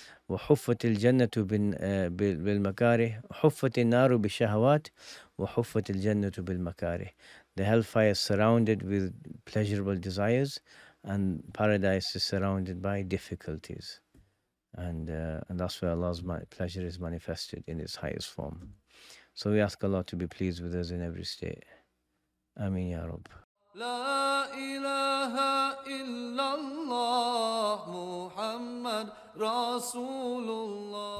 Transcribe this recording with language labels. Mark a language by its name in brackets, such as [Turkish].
[Arabic] وحفت الجنة بالمكاره حفت النار بالشهوات وحفت الجنة بالمكاره. [English] The hellfire is surrounded with pleasurable desires, and paradise is surrounded by difficulties. And that's where Allah's pleasure is manifested in its highest form. So we ask Allah to be pleased with us in every state. [Arabic] Ameen Ya Rabb. لا إله إلا الله محمد رسول الله